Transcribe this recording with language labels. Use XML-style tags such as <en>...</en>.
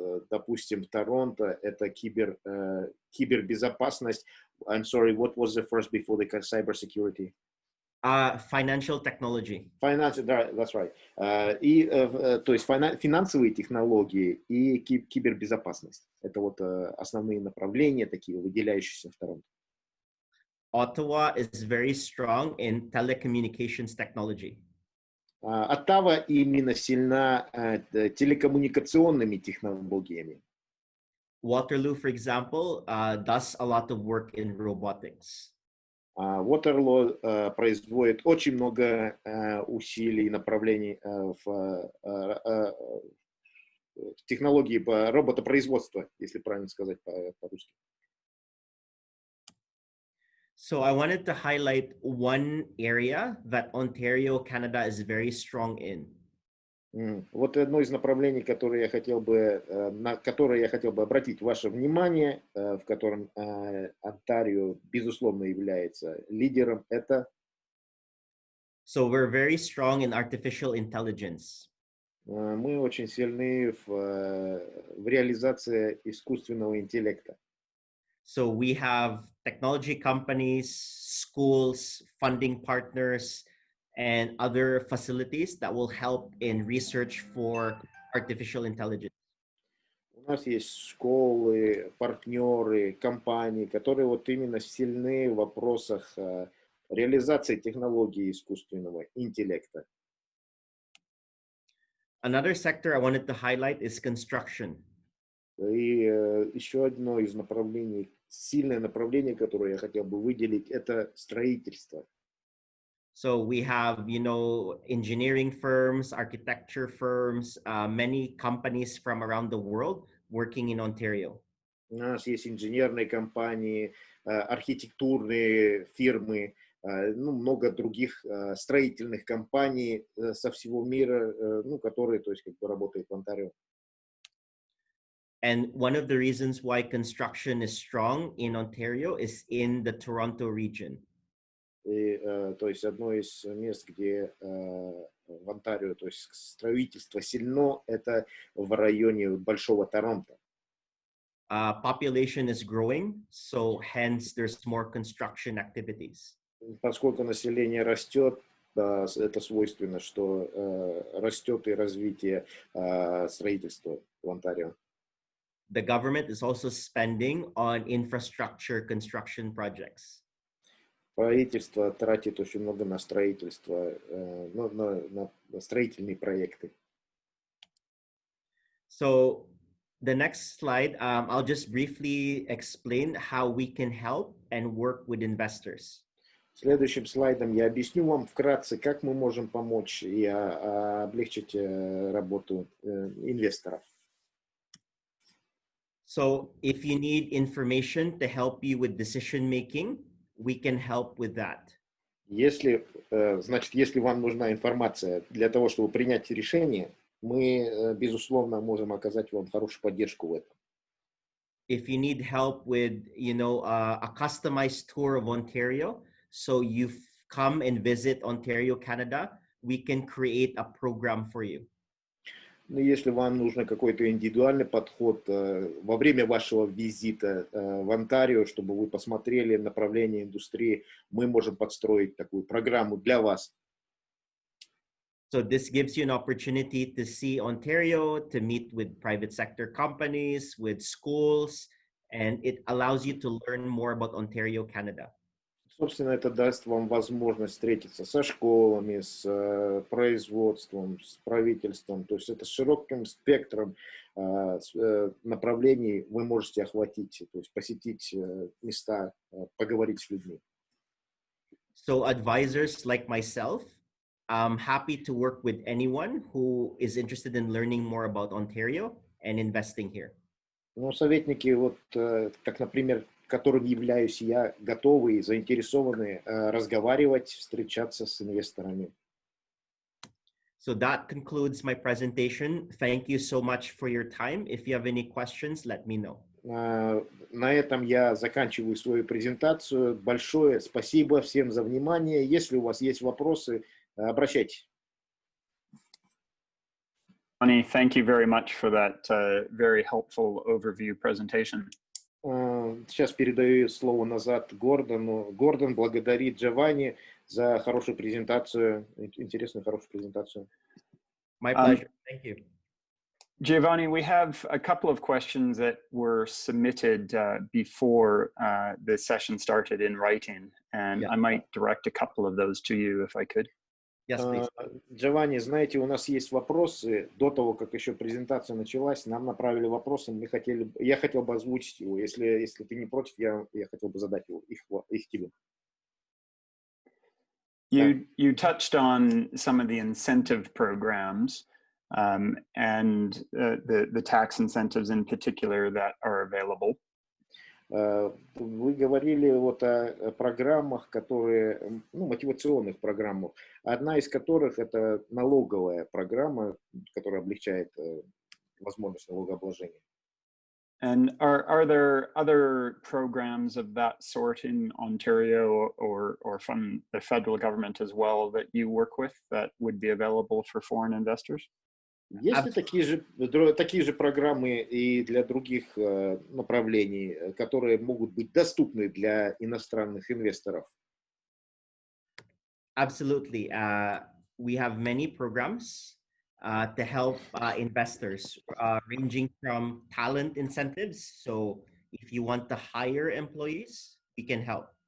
<ru>Допустим, Торонто — это кибербезопасность.</ru> <en>I'm sorry, what was the first before the cybersecurity? Financial technology. That's right.</en> <ru>То есть финансовые технологии и кибербезопасность. Это вот основные направления, такие выделяющиеся в Торонто.</ru> <en>Ottawa is very strong in telecommunications technology.</en> <ru>Оттава именно сильна телекоммуникационными технологиями.</ru> <en>Waterloo, for example, does a lot of work in robotics.</en> <ru>Waterloo производит очень много усилий и направлений в технологии роботопроизводства, если правильно сказать по-русски.</ru> <en>So I wanted to highlight one area that Ontario, Canada is very strong in.</en> <ru>Вот одно из направлений, на которое я хотел бы обратить ваше внимание, в котором Онтарио, безусловно, является лидером, это...</ru> <en>So we're very strong in artificial intelligence.</en> <ru>Мы очень сильны в реализации искусственного интеллекта.</ru> <en>So we have technology companies, schools, funding partners, and other facilities that will help in research for artificial intelligence.</en> <ru>У нас есть школы, партнеры, компании, которые вот именно сильны в вопросах реализации технологий искусственного интеллекта.</ru> <en>Another sector I wanted to highlight is construction.</en> <ru>И еще одно из направлений, сильное направление, которое я хотел бы выделить, это строительство.</ru> <en>So we have, engineering firms, architecture firms, many companies from around the world working in Ontario.</en> <ru>У нас есть инженерные компании, архитектурные фирмы, ну, много других строительных компаний со всего мира, ну, которые, то есть, как бы работают в Онтарио.</ru> <en>And one of the reasons why construction is strong in Ontario is in the Toronto region.</en> <ru>И, то есть, одно из мест, где в Онтарио, то есть, строительство сильно, это в районе Большого Торонто.</ru> <en>Population is growing, so hence there's more construction activities.</en> <ru>Поскольку население растет, это свойственно, что растет и развитие строительства в Онтарио.</ru> <en>The government is also spending on infrastructure construction projects.</en> <ru>Правительство тратит очень много на строительство, на строительные проекты.</ru> <en>So the next slide, I'll just briefly explain how we can help and work with investors.</en> <ru>Следующим слайдом я объясню вам вкратце, как мы можем помочь и облегчить работу инвесторов.</ru> <en>So if you need information to help you with decision making, we can help with that.</en> <ru>Если, значит, если вам нужна информация для того, чтобы принять решение, мы, безусловно, можем оказать вам хорошую поддержку в этом.</ru> <en>If you need help with, you know, a customized tour of Ontario, so you come and visit Ontario, Canada, we can create a program for you.</en> <ru>Но если вам нужен какой-то индивидуальный подход во время вашего визита в Онтарио, чтобы вы посмотрели направление индустрии, мы можем подстроить такую программу для вас.</ru> <en>So this gives you an opportunity to see Ontario, to meet with private sector companies, with schools, and it allows you to learn more about Ontario, Canada.</en> <ru>Собственно, это даст вам возможность встретиться со школами, с производством, с правительством. То есть это с широким спектром направлений вы можете охватить, то есть посетить места, поговорить с людьми.</ru> <en>So advisors like myself, I'm happy to work with anyone who is interested in learning more about Ontario and investing here.</en> <ru>Ну, советники, вот, как, например, которым являюсь я, готовы и заинтересованы разговаривать, встречаться с инвесторами.</ru> <en>So that concludes my presentation. Thank you so much for your time. If you have any questions, let me know.</en> <ru>На этом я заканчиваю свою презентацию. Большое спасибо всем за внимание. Если у вас есть вопросы, обращайтесь.</ru> <en>Giovanni, thank you very much for that very helpful overview presentation.</en> <ru>Сейчас передаю слово назад Гордону. Гордон благодарит Giovanni за хорошую презентацию, интересную хорошую презентацию.</ru> <en>My pleasure. Thank you. Giovanni, we have a couple of questions that were submitted before the session started in writing, and I might direct a couple of those to you if I could. Yes, please.</en> <ru>Giovanni, знаете, у нас есть вопросы. До того, как еще презентация началась, нам направили вопросы. Я хотел бы озвучить его. Если ты не против, я хотел бы задать их тебе.</ru> <en>You touched on some of the incentive programs and the tax incentives in particular that are available.</en> <ru>Вы говорили вот о программах, которые, ну, мотивационных программах, одна из которых это налоговая программа, которая облегчает возможность налогообложения.</ru> <en>And are there other programs of that sort in Ontario or from the federal government as well that you work with that would be available for foreign investors?</en> <ru>Есть ли такие же программы и для других направлений, которые могут быть доступны для иностранных инвесторов?</ru> <en>Absolutely. We have many programs to help investors, ranging from talent incentives. So if you want to hire employees, we can help.</en>